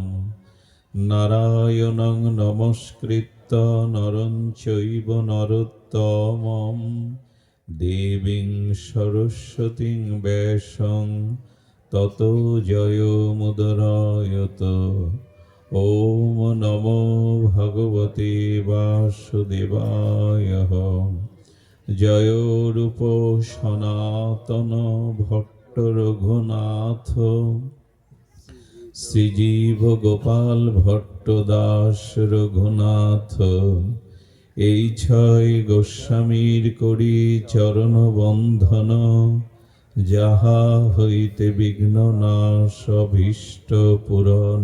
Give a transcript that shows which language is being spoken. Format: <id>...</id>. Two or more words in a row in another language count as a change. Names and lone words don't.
<sa>नारायणं नमस्कृत्य नरं चैव नरोत्तमं देवीं सरस्वतीं व्यासं ततो जयमुदीरयेत्। ॐ नमो भगवते वासुदेवाय।</sa> <bn>जय रूप सनातन भट्ट रघुनाथ শ্রীজীব গোপাল ভট্ট দাস রঘুনাথ। এই ছয় গোস্বামীর করি চরণ বন্ধন, যাহা হইতে বিঘ্ন নাশ অভীষ্ট পূরণ।</bn>